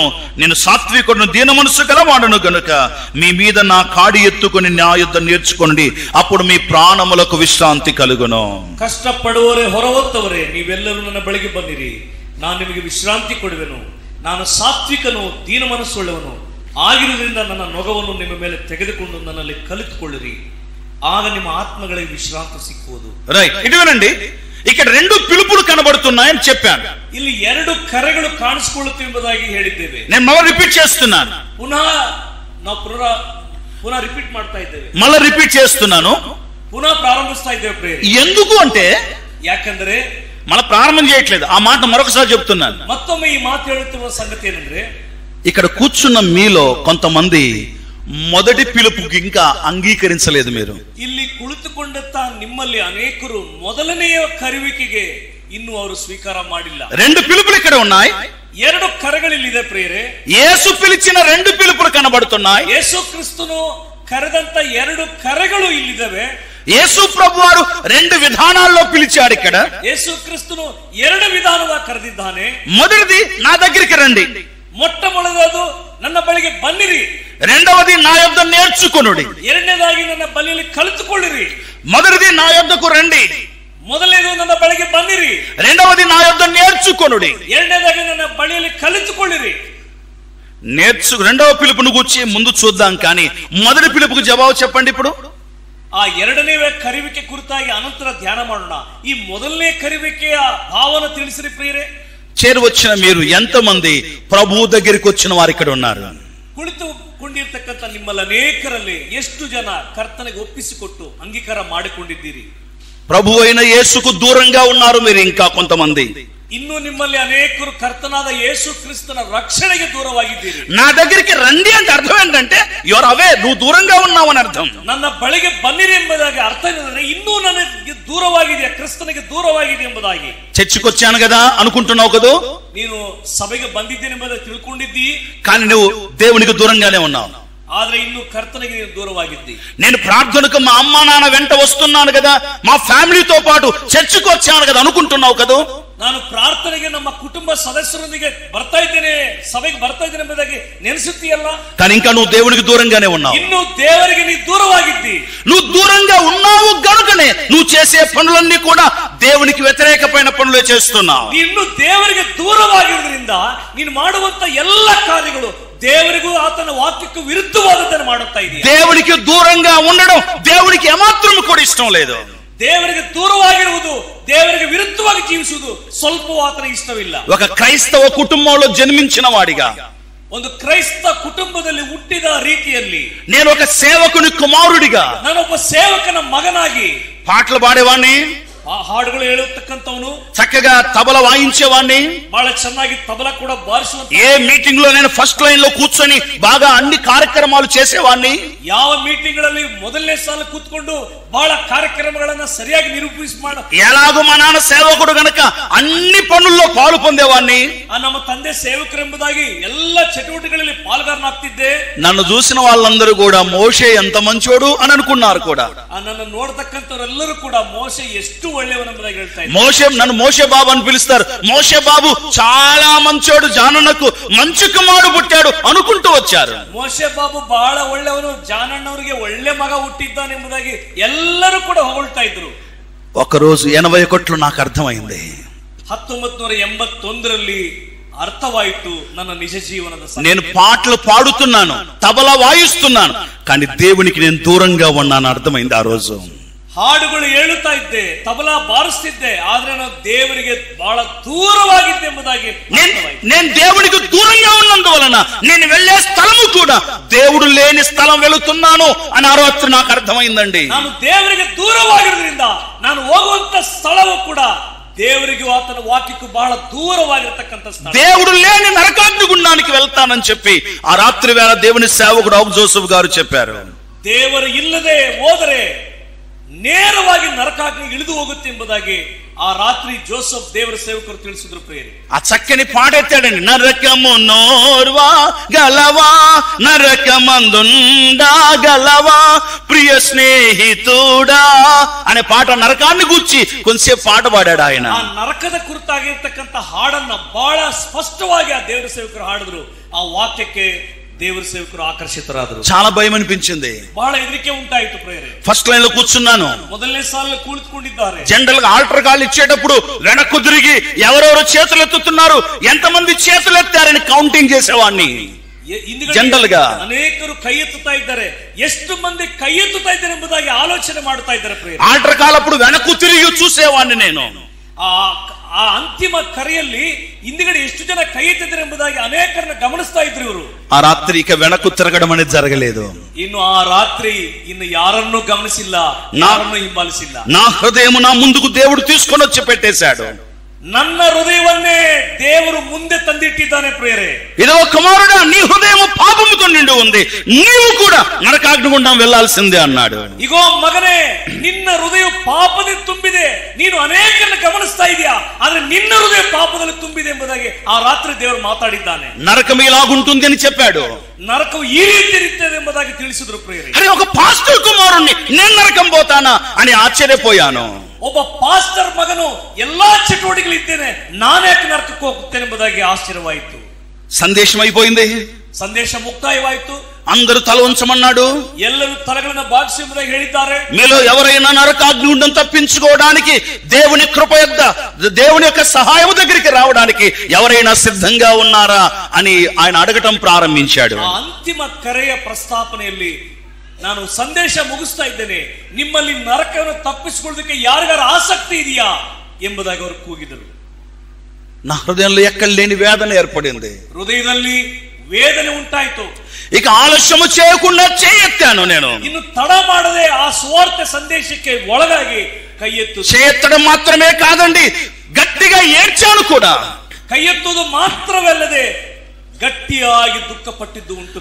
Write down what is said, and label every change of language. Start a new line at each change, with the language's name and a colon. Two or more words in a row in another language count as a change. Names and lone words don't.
Telugu: నేను సాత్వికుడును, దీన మనసు గలవాడును గనుక మీ మీద నా కాడి ఎత్తుకొని నా యొద్ద నేర్చుకోండి, అప్పుడు మీ ప్రాణములకు విశ్రాంతి కలుగును.
Kannada: ಕಷ್ಟಪಡುವವರೇ ಹೊರಹೊತ್ತವರೇ ನೀವೆಲ್ಲರೂ ನನ್ನ ಬಳಿಗೆ ಬನ್ನಿರಿ, ನಾನು ನಿಮಗೆ ವಿಶ್ರಾಂತಿ ಕೊಡುವೆನು. ನಾನು ಸಾತ್ವಿಕನು, ದೀನ ಮನಸ್ಸುಳ್ಳವನು ಆಗಿರುವುದರಿಂದ ನನ್ನ ನೊಗವನ್ನು ನಿಮ್ಮ ಮೇಲೆ ತೆಗೆದುಕೊಂಡು ನನ್ನಲ್ಲಿ ಕಲಿತುಕೊಳ್ಳಿರಿ. ಆಗ ನಿಮ್ಮ ಆತ್ಮಗಳಿಗೆ ವಿಶ್ರಾಂತಿ ಸಿಕ್ಕುವುದು.
Telugu: రైట్, ఇటు వినండి. ఇక్కడ రెండు పిలుపులు కనబడుతున్నాయని చెప్పాను.
Kannada: ಇಲ್ಲಿ ಎರಡು ಕರೆಗಳು ಕಾಣಿಸಿಕೊಳ್ಳುತ್ತೆ ಎಂಬುದಾಗಿ ಹೇಳಿದ್ದೇವೆ.
Telugu: నేను మళ్ళీ రిపీట్ చేస్తున్నాను.
Kannada: ಪುನಃ ರಿಪೀಟ್ ಮಾಡ್ತಾ ಇದ್ದೇವೆ.
Telugu: మళ్ళీ రిపీట్ చేస్తున్నాను.
Kannada: ಪುನಃ ಪ್ರಾರಂಭಿಸ್ತಾ ಇದ್ದೇವೆ ಪ್ರೇಯರ್.
Telugu: ఎందుకు అంటే
Kannada: ಯಾಕಂದ್ರೆ
Telugu: మళ్ళీ ప్రారంభం చేయట్లేదు, ఆ మాట మరొకసారి చెప్తున్నాను.
Kannada: ಮತ್ತೊಮ್ಮೆ ಈ ಮಾತ ಹೇಳುತ್ತಿರುವ ಸಂಗತಿ ಏನಂದ್ರೆ,
Telugu: ఇక్కడ కూర్చున్న మీలో కొంతమంది మొదటి పిలుపుకి ఇంకా అంగీకరించలేదు. మీరు
Kannada: ಇಲ್ಲಿ ಕುಳಿತುಕೊಂಡಂತ ನಿಮ್ಮಲ್ಲಿ ಅನೇಕರು ಮೊದಲನೆಯ ಕರೆಯುವಿಕೆಗೆ ಇನ್ನೂ ಅವರು ಸ್ವೀಕಾರ ಮಾಡಿಲ್ಲ.
Telugu: రెండు పిలుపులు ఇక్కడ ఉన్నాయి.
Kannada: ಎರಡು ಕರೆಗಳಿಲ್ಲಿದೆ ಪ್ರಿಯರೇ.
Telugu: యేసు పిలిచిన రెండు పిలుపులు కనబడుతున్నాయి.
Kannada: ಯೇಸು ಕ್ರಿಸ್ತನು ಕರೆದಂತ ಎರಡು ಕರೆಗಳು ಇಲ್ಲಿದ್ದಾವೆ.
Telugu: యేసు ప్రభు వారు రెండు విధానాల్లో పిలిచాడు. ఇక్కడ
Kannada: ಯೇಸು ಕ್ರಿಸ್ತನು ಎರಡು ವಿಧಾನವಾಗಿ ಕರೆದಿದ್ದಾನೆ.
Telugu: మొదటిది నా దగ్గరికి రండి,
Kannada: ಮೊಟ್ಟ ಮೊದಲದು ನನ್ನ ಬಳಿಗೆ ಬನ್ನಿರಿ.
Telugu: రెండవది నా యొద్ద నేర్చుకొనుడి.
Kannada: ಎರಡನೇದಾಗಿ ನನ್ನ ಬಳಿಯಲ್ಲಿ ಕಲಿತುಕೊಳ್ಳಿರಿ.
Telugu: మొదటిది నా యొద్దకు రండి,
Kannada: ಮೊದಲನೇದು ನನ್ನ ಬಳಿಗೆ ಬನ್ನಿರಿ.
Telugu: రెండవది నా యొద్ద నేర్చుకొనుడి.
Kannada: ಎರಡನೇದಾಗಿ ನನ್ನ ಬಳಿಯಲ್ಲಿ ಕಲಿತುಕೊಳ್ಳಿರಿ.
Telugu: రెండవ పిలుపును గురించి ముందు చూద్దాం, కానీ మొదటి పిలుపుకు జవాబు చెప్పండి. ఇప్పుడు
Kannada: ಆ ಎರಡನೇ ಕರೆಯುವಿಕೆ ಕುರಿತಾಗಿ ಅನಂತರ ಧ್ಯಾನ ಮಾಡೋಣ. ಈ ಮೊದಲನೇ ಕರೆಯುವಿಕೆಯ ಭಾವನ ತಿಳಿಸಿರಿ ಪ್ರಿಯರೇ.
Telugu: చేరువచ్చిన మీరు ఎంతమంది ప్రభు దగ్గరికి వచ్చిన వారు ఇక్కడ ఉన్నారు?
Kannada: ಕುಳಿತುಕೊಂಡಿರ್ತಕ್ಕಂಥ ನಿಮ್ಮಲ್ಲಿ ಅನೇಕರಲ್ಲಿ ಎಷ್ಟು ಜನ ಕರ್ತನಿಗೆ ಒಪ್ಪಿಸಿಕೊಟ್ಟು ಅಂಗೀಕಾರ ಮಾಡಿಕೊಂಡಿದ್ದೀರಿ?
Telugu: ప్రభు అయిన యేసుకు దూరంగా ఉన్నారు మీరు ఇంకా కొంతమంది.
Kannada: ಇನ್ನು ನಿಮ್ಮಲ್ಲಿ ಅನೇಕರು ಕರ್ತನಾದ ಯೇಸು ಕ್ರಿಸ್ತನ ರಕ್ಷಣೆಗೆ ದೂರವಾಗಿದ್ದೀರಿ.
Telugu: నా దగ్గరికి రండి అంటే అర్థం ఏంటంటే
English: your away,
Telugu: నువ్వు దూరంగా ఉన్నావు అని అర్థం.
Kannada: ನನ್ನ ಬಳಿಗೆ ಬನ್ನಿರಿ ಎಂಬುದಾಗಿ ಅರ್ಥ ಏನಂದ್ರೆ ಇನ್ನೂ ನನಗೆ ದೂರವಾಗಿದೆ, ಕ್ರಿಸ್ತನಿಗೆ ದೂರವಾಗಿದೆ ಎಂಬುದಾಗಿ.
Telugu: చర్చికి వచ్చాను కదా అనుకుంటున్నావు కదా,
Kannada: ನೀನು ಸಭೆಗೆ ಬಂದಿದ್ದೇನೆ ಎಂಬುದಾಗಿ ತಿಳ್ಕೊಂಡಿದ್ದಿ,
Telugu: కానీ నువ్వు దేవునికి దూరంగానే ఉన్నావు.
Kannada: ಆದ್ರೆ ಇನ್ನು ಕರ್ತನಿಗೆ ನೀನು ದೂರವಾಗಿದ್ದಿ.
Telugu: నేను ప్రార్థనకు మా అమ్మ నాన్న వెంట వస్తున్నాను కదా, మా ఫ్యామిలీతో పాటు చర్చికి వచ్చాను కదా అనుకుంటున్నావు కదా.
Kannada: ನಾನು ಪ್ರಾರ್ಥನೆಗೆ ನಮ್ಮ ಕುಟುಂಬ ಸದಸ್ಯರೊಂದಿಗೆ ಬರ್ತಾ ಇದ್ದೇನೆ, ಸಭೆಗೆ ಬರ್ತಾ ಇದ್ದೇನೆ ಎಂಬುದಾಗಿ ನೆನೆಸುತ್ತೀಯಲ್ಲ,
Telugu: కానీ ఇంకా నువ్వు దేవునికి దూరంగానే ఉన్నావు.
Kannada: ಇನ್ನು ದೇವರಿಗೆ ನೀ ದೂರವಾಗಿದ್ದಿ.
Telugu: నువ్వు దూరంగా ఉన్నావు గనుకనే నువ్వు చేసే పనులన్నీ కూడా దేవునికి వ్యతిరేకమైన పనులే చేస్తున్నావు.
Kannada: ಇನ್ನು ದೇವರಿಗೆ ದೂರವಾಗಿರುವುದರಿಂದ ನೀನು ಮಾಡುವಂತ ಎಲ್ಲ ಕಾರ್ಯಗಳು ದೇವರಿಗೂ ಆತನ ವಾಕ್ಯಕ್ಕೂ ವಿರುದ್ಧವಾದದ್ದನ್ನು ಮಾಡುತ್ತಾ ಇದೆಯಾ.
Telugu: దేవునికి దూరంగా ఉండడం దేవునికి ఏమాత్రం కూడా ఇష్టం లేదు.
Kannada: ದೇವರಿಗೆ ದೂರವಾಗಿರುವುದು, ದೇವರಿಗೆ ವಿರುದ್ಧವಾಗಿ ಜೀವಿಸುವುದು ಸ್ವಲ್ಪ ಆತನಿಗೆ ಇಷ್ಟವಿಲ್ಲ.
Telugu: ఒక క్రైస్తవ కుటుంబంలో జన్మించిన వాడిగా,
Kannada: ಒಂದು ಕ್ರೈಸ್ತ ಕುಟುಂಬದಲ್ಲಿ ಹುಟ್ಟಿದ ರೀತಿಯಲ್ಲಿ,
Telugu: నేను ఒక సేవకుని కుమారుడిగా,
Kannada: ನಾನೊಬ್ಬ ಸೇವಕನ ಮಗನಾಗಿ
Telugu: పాటలు పాడేవాడిని,
Kannada: ಆ ಹಾಡುಗಳು ಹೇಳುತ್ತಕ್ಕಂಥವನು,
Telugu: చక్కగా తబల వాయించేవాడిని,
Kannada: ಬಹಳ ಚೆನ್ನಾಗಿ ತಬಲ ಕೂಡ ಬಾರಿಸುವಂತ,
Telugu: ఏ మీటింగ్ లో నేను
English: first line
Telugu: లో కూర్చొని బాగా అన్ని కార్యక్రమాలు చేసేవాడిని,
Kannada: ಯಾವ ಮೀಟಿಂಗ್ ಗಳಲ್ಲಿ ಮೊದಲನೇ ಸಾಲ ಕೂತ್ಕೊಂಡು ಬಹಳ ಕಾರ್ಯಕ್ರಮಗಳನ್ನ ಸರಿಯಾಗಿ ನಿರೂಪಿಸಿ
Telugu: ఎలాగో మా నాన్న సేవకుడు గనక అన్ని పనుల్లో పాలు పొందేవాడిని,
Kannada: ನಮ್ಮ ತಂದೆ ಸೇವಕರೆಂಬುದಾಗಿ ಎಲ್ಲ ಚಟುವಟಿಕೆಗಳಲ್ಲಿ ಪಾಲ್ಗಾರನಾಗ್ತಿದ್ದೆ.
Telugu: నన్ను చూసిన వాళ్ళందరూ కూడా మోషే ఎంత మంచోడు అని అనుకున్నారు కూడా.
Kannada: ನನ್ನ ನೋಡ್ತಕ್ಕಂಥವರೆಲ್ಲರೂ ಕೂಡ ಮೋಶೆ ಎಷ್ಟು ಒಳ್ಳೆಯವನೆಂಬುದಾಗಿ ಹೇಳ್ತಾ ಇದ್ದಾರೆ.
Telugu: నన్ను మోషే బాబు అని పిలుస్తారు. మోషే బాబు చాలా మంచోడు, జానన్నకు మంచి కుమారుడు పుట్టాడు అనుకుంటూ వచ్చారు.
Kannada: ಮೋಶೆ ಬಾಬು ಬಹಳ ಒಳ್ಳೆಯವನು, ಜಾನಣ್ಣವರಿಗೆ ಒಳ್ಳೆ ಮಗ ಹುಟ್ಟಿದ್ದಾನೆಂಬುದಾಗಿ ಎಲ್ಲರೂ ಕೂಡ ಹೊಗಳ್ತಾ ಇದ್ರು.
Telugu: ఒకరోజు 81లో నాకు అర్థమైంది.
Kannada: 1981ರಲ್ಲಿ ಅರ್ಥವಾಯಿತು ನನ್ನ ನಿಜ ಜೀವನದ.
Telugu: నేను పాటలు పాడుతున్నాను, తబలా వాయిస్తున్నాను, కానీ దేవునికి నేను దూరంగా ఉన్నాను అర్థమైంది ఆ రోజు.
Kannada: ಹಾಡುಗಳು ಹೇಳುತ್ತಾ ಇದ್ದೆ, ತಬಲಾ ಬಾರಿಸ್ತಿದ್ದೆ, ಆದ್ರೆ ನಾನು ದೇವರಿಗೆ ಬಹಳ ದೂರವಾಗಿದ್ದೆ ಎಂಬುದಾಗಿ.
Telugu: నేను దేవునికి దూరంగా ఉన్నందువలన నేను వెళ్ళే స్థలము కూడా దేవుడు లేని స్థలం వెళుతున్నాను అని ఆ రాత్రి నాకు అర్థమైందండి.
Kannada: ನಾನು ದೇವರಿಗೆ ದೂರವಾಗಿರೋದ್ರಿಂದ ನಾನು ಹೋಗುವಂತ ಸ್ಥಳವು ಕೂಡ ದೇವರಿಗೂ ಆತನ ವಾಕ್ಯಕ್ಕೂ ಬಹಳ ದೂರವಾಗಿರತಕ್ಕಂತ ಸ್ಥಳ.
Telugu: దేవుడు లేని నరకాగ్ని గుండానికి వెళ్తానని చెప్పి ఆ రాత్రి వేళ దేవుని సేవకుడు ఔ జోసెఫ్ గారు చెప్పారు.
Kannada: ದೇವರು ಇಲ್ಲದೆ ಹೋದರೆ ನೇರವಾಗಿ ನರಕಾಗ್ನಿ ಇಳಿದು ಹೋಗುತ್ತೆ ಎಂಬುದಾಗಿ ಆ ರಾತ್ರಿ ಜೋಸೆಫ್ ದೇವರ ಸೇವಕರು ತಿಳಿಸಿದ್ರು ಪ್ರಿಯರೇ.
Telugu: ఆ చక్కని పాట ఎత్తాడండి. నరకము నోర్వా గలవా, నరకమందుండా గలవా ప్రియ స్నేహితుడా అనే పాట నరకాన్ని గూర్చి కొంచెంసేపు పాట పాడాడు ఆయన.
Kannada: ಆ ನರಕದ ಕುರಿತಾಗಿರ್ತಕ್ಕಂಥ ಹಾಡನ್ನ ಬಹಳ ಸ್ಪಷ್ಟವಾಗಿ ಆ ದೇವರ ಸೇವಕರು ಹಾಡಿದ್ರು. ಆ ವಾಕ್ಯಕ್ಕೆ ದೇವರ ಸೇವಕರು ಆಕರ್ಷಿತರಾದರು.
Telugu: చాలా భయం అనిపించింది,
Kannada: ಬಹಳ ಹೆದರಿಕೆ ಉಂಟಾಯಿತು ಪ್ರೇರೆ.
English: first line
Telugu: లో కూర్చున్నాను,
Kannada: ಮೊದಲನೇ ಸಾಲಿನಲ್ಲಿ ಕುಳಿತುಕೊಂಡಿದ್ದಾರೆ.
Telugu: జనరల్ గా
English: altar call
Telugu: ఇచ్చేటప్పుడు వెనక్కు తిరిగి ఎవరెవరు చేతులు ఎత్తుతున్నారు, ఎంతమంది చేతులు ఎత్తారని కౌంటింగ్ చేసేవాడిని.
Kannada: ಜನರಲ್ గా ಅನೇಕರು ಕೈ ಎತ್ತುತ್ತಾ ಇದ್ದಾರೆ. ಎಷ್ಟು ಮಂದಿ ಕೈ ಎತ್ತುತ್ತಾ ಇದ್ದಾರೆ ಎಂಬುದಾಗಿ ಆಲೋಚನೆ ಮಾಡ್ತಾ ಇದ್ದಾರೆ.
Telugu: ఆల్టర్ కాలప్పుడు వెనక్కు తిరిగి చూసేవాడిని నేను.
Kannada: ಆ ಅಂತಿಮ ಕರೆಯಲ್ಲಿ ಹಿಂದಿಗಡೆ ಎಷ್ಟು ಜನ ಕೈ ಎತ್ತಿದ್ದಾರೆ ಎಂಬುದಾಗಿ ಅನೇಕರನ್ನ ಗಮನಿಸ್ತಾ ಇದ್ರು ಇವರು.
Telugu: ఆ రాత్రి ఇక వెనక్కు తిరగడం అనేది జరగలేదు.
Kannada: ಇನ್ನು ಆ ರಾತ್ರಿ ಇನ್ನು ಯಾರನ್ನೂ ಗಮನಿಸಿಲ್ಲ, ಯಾರನ್ನೂ ಹಿಂಬಾಲಿಸಿಲ್ಲ.
Telugu: నా హృదయం నా ముందుకు దేవుడు తీసుకొని వచ్చి పెట్టేశాడు.
Kannada: ನನ್ನ ಹೃದಯವನ್ನೇ ದೇವರು ಮುಂದೆ ತಂದಿಟ್ಟಿದ್ದಾನೆ ಪ್ರಿಯರೇ.
Telugu: ఇదో కుమారుడా, నీ హృదయం పాపముతో నిండి ఉంది, నీవు కూడా నరకాగ్నిగుండం వెళ్లాల్సిందే అన్నాడు.
Kannada: ಇಗೋ ಮಗನೇ, ನಿನ್ನ ಹೃದಯ ಪಾಪದಲ್ಲಿ ತುಂಬಿದೆ. ನೀನು ಅನೇಕರನ್ನ ಗಮನಿಸ್ತಾ ಇದೆಯಾ, ಆದ್ರೆ ನಿನ್ನ ಹೃದಯ ಪಾಪದಲ್ಲಿ ತುಂಬಿದೆ ಎಂಬುದಾಗಿ ಆ ರಾತ್ರಿ ದೇವರು ಮಾತಾಡಿದ್ದಾನೆ.
Telugu: నరకం ఇలాగుంటుంది అని చెప్పాడు.
Kannada: ನರಕಂ ಈ ರೀತಿ ಇರುತ್ತದೆ ಎಂಬುದಾಗಿ ತಿಳಿಸಿದ್ರು ಪ್ರಿಯರೇ.
Telugu: అరే, ఒక పాస్టర్ కుమారుణ్ణి నేను నరకం పోతానా అని ఆశ్చర్యపోయాను.
Kannada: ಒಬ್ಬ ಪಾಸ್ಟರ್ ಮಗನು ಎಲ್ಲಾ ಚಟುವಟಿಕೆಗಳಿದ್ದೇನೆ, ನಾನ್ಯಾಕೆ ನರಕಕ್ಕೆ ಹೋಗುತ್ತೇನೆ ಎಂಬುದಾಗಿ ಆಶ್ಚರ್ಯವಾಯಿತು.
Telugu: సందేశం అయిపోయింది.
Kannada: ಸಂದೇಶ ಮುಕ್ತಾಯವಾಯಿತು.
Telugu: అందరూ తల ఉంచమన్నాడు.
Kannada: ಎಲ್ಲರೂ ತಲೆಗಳನ್ನ ಬಾಗಿಸಿ ಎಂಬುದಾಗಿ ಹೇಳಿದ್ದಾರೆ.
Telugu: మీలో ఎవరైనా నరకాగ్నిగుండం తప్పించుకోవడానికి దేవుని కృప యొద్ద, దేవుని యొక్క సహాయం దగ్గరికి రావడానికి ఎవరైనా సిద్ధంగా ఉన్నారా అని ఆయన అడగటం ప్రారంభించాడు.
Kannada: ಅಂತಿಮ ಕರೆಯ ಪ್ರಸ್ತಾಪನೆಯಲ್ಲಿ ನಾನು ಸಂದೇಶ ಮುಗಿಸ್ತಾ ಇದ್ದೇನೆ, ನಿಮ್ಮಲ್ಲಿ ನರಕವನ್ನು ತಪ್ಪಿಸಿಕೊಳ್ಳೋದಕ್ಕೆ ಯಾರಿಗಾರ ಆಸಕ್ತಿ ಇದೆಯಾ ಎಂಬುದಾಗಿ ಅವರು ಕೂಗಿದರು.
Telugu: నా హృదయంలో ఎక్కడ లేని వేదన ఏర్పడింది.
Kannada: ಹೃದಯದಲ್ಲಿ ವೇದನೆ ಉಂಟಾಯಿತು.
Telugu: ఇక ఆలస్యము చేయకుండా చేయెత్తాను నేను.
Kannada: ಇನ್ನು ತಡ ಮಾಡದೆ ಆ ಸುವಾರ್ತೆ ಸಂದೇಶಕ್ಕೆ ಒಳಗಾಗಿ ಕೈ ಎತ್ತು.
Telugu: చేయెత్తడం మాత్రమే కాదండి, గట్టిగా ఏడ్చాను కూడా.
Kannada: ಕೈ ಎತ್ತುವುದು ಮಾತ್ರವಲ್ಲದೆ ಗಟ್ಟಿಯಾಗಿ ದುಃಖಪಟ್ಟಿದ್ದು ಉಂಟು.